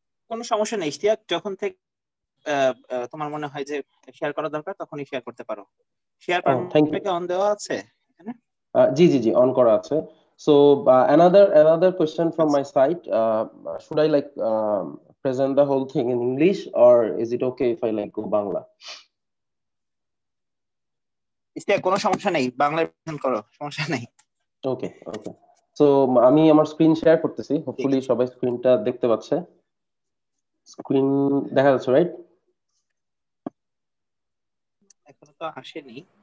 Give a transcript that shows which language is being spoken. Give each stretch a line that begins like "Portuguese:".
Bangla: কোনো সমস্যা নেই ইশতিয়াক, যখন থেকে তোমার মনে হয় যে শেয়ার করা দরকার তখনই শেয়ার করতে পারো। শেয়ার পারমিশনটাকে অন দেওয়া আছে এখানে? জি অন করা আছে।
English: So another question from my side, should I present the whole thing in English, or is it okay if I go Bangla?
Bangla: Ishtiaq কোনো সমস্যা নেই, বাংলায় প্রেজেন্ট করো, সমস্যা নেই। ওকে সো আমি আমার স্ক্রিন শেয়ার করতেছি, হোপফুলি সবাই স্ক্রিনটা দেখতে পাচ্ছে। স্ক্রিন দেখা যাচ্ছে, রাইট? এখনো তো আসেনি।